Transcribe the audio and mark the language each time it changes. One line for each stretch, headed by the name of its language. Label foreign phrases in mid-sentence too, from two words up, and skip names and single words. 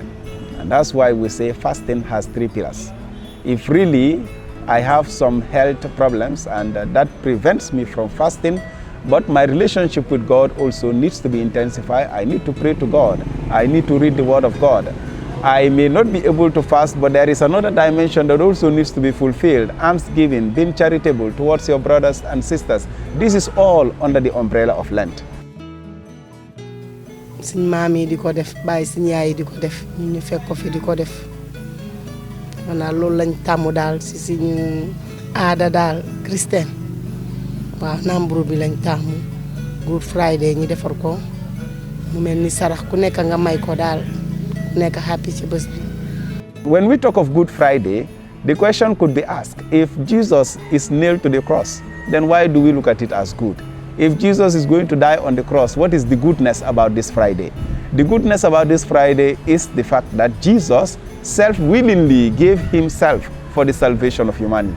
English: And that's why we say fasting has 3 pillars. If really I have some health problems and that prevents me from fasting, but my relationship with God also needs to be intensified. I need to pray to God. I need to read the Word of God. I may not be able to fast, but there is another dimension that also needs to be fulfilled. Almsgiving, being charitable towards your brothers and sisters. This is all under the umbrella of Lent.
Wolof: Suñ maam yi di ko def bàyyi suñ yaay yi di ko def ñun ñu fekk ko fi di ko def maanaam loolu lañ tàmmu daal si suñu aada daal chrétien waaw namburu bi lañ tàmmu Good Friday ñi defar ko mu mel ni sarax ku nekk nga may ko daal ku nekk happy ci bés bi.
English: When we talk of Good Friday, the question could be asked, if Jesus is nailed to the cross, then why do we look at it as good? If Jesus is going to die on the cross, what is the goodness about this Friday? The goodness about this Friday is the fact that Jesus self-willingly gave himself for the salvation of humanity.